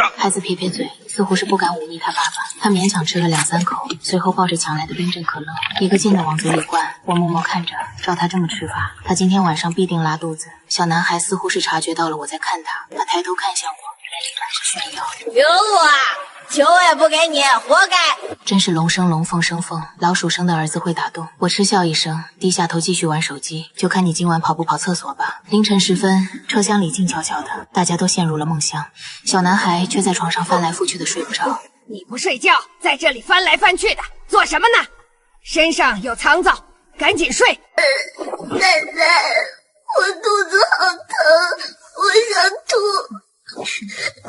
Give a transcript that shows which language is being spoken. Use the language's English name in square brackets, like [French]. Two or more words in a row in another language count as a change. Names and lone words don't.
[Chinese] 孩子撇撇嘴，似乎是不敢忤逆他爸爸。他勉強吃了2-3口，隨後抱着搶來的冰鎮可樂，一個勁地往嘴裡灌。我默默看着，照他這麼吃法，他今天晚上必定拉肚子。小男孩似乎是察覺到了我在看他，他抬頭看向我，臉裡滿是炫耀。有我，球也不給你，活該！真是龍生龍，鳳生鳳，老鼠生的兒子會打洞。我嗤笑一聲，低下頭繼續玩手機，就看你今晚跑不跑廁所吧。凌晨時分，車廂裡靜悄悄的，大家都陷入了夢鄉，小男孩卻在床上翻來覆去的睡不着。你不睡覺，在這裡翻來翻去的，做什麼呢？身上有腸燥，趕緊睡。奶奶，我肚子好疼，我想吐。